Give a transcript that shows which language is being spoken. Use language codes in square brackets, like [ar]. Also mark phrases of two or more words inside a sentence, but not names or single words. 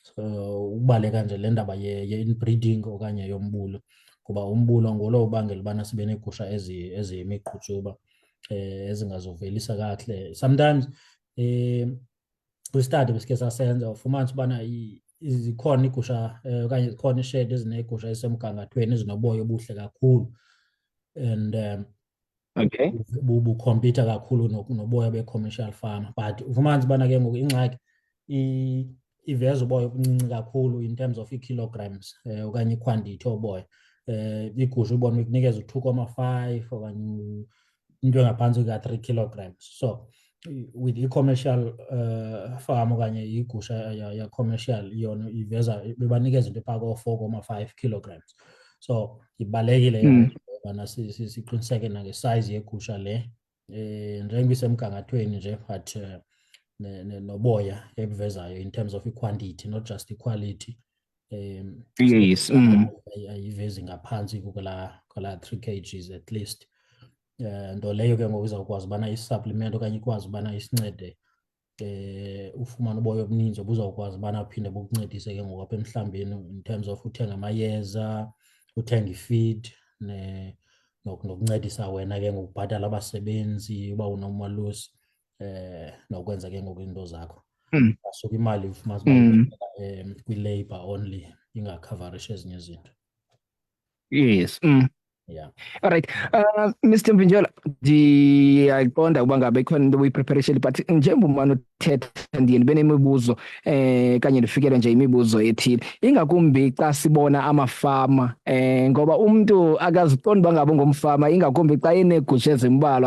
[xh] So ubaleka nje le ndaba ye-inbreeding okanye yombulo kuba umbulo ngolo ubangela ubana sibe neegusha eziyimiqhutyuba ezingazovelisa kakuhle. Sometimes kwi-study besike sasenza ufumanisa ubana zikhona iigusha okanye zikhona ishedi ezineegusha ezisemgangathweni ezinoboya obuhle kakhulu and Okay. bukhompyutha kakhulu noboya be- [en] commercial farmer, [xh] but ufumanisa ubana ke ngoku ingxaki iveza uboya obuncinci kakhulu [en] in terms of [xh] ii-kilograms okanye iquantity yoboya. Igusha ubona ikunikeza u-2,5 okanye into engaphantsi kuka-3 kilograms. So with i- [en] commercial farm [xh] okanye igusha ya-commercial yona iveza bebanikeza into ephaa ko-4,5 kilograms. So ibalulekile ubana siqiniseke nange-size yegusha le njengoba isemgangathweni nje but noboya ebuvezayo [en] in terms of [xh] i-quantity, [en] not just [xh] i-quality. Yes. Ayivezi ngaphansi kwala 3 kgs [en] at least. [xh] Nto leyo ke ngoku izawukwazi ubana isi-supplement okanye ikwazi ubana isincede ufumane uboya obuninzi obuzawukwazi ubana buphinde bukuncedise ke ngoku apha emhlambeni [en] in terms of [xh] uthenga amayeza, uthenga i-feed nokuncedisa wena ke ngokubhatala abasebenzi uba unomalusi nokwenza ke ngoku into zakho. Asuke imali ufumanisa uba kwi-labor only ingakhavarishi ezinye izinto. Yes. Yeah. [en] All right. Mr. [xh] Mvinjelwa, ndiyayiqonda uba ngabe ikhona into obuyi-preparation but njengoba umane uthetha ndiye ndibe nemibuzo kanye ndifikelwe nje imibuzo ethile, ingakumbi xa sibona amafama ngoba umntu akaziqondi uba ngabe ungumfama, ingakumbi xa eneegusha ezimbalwa.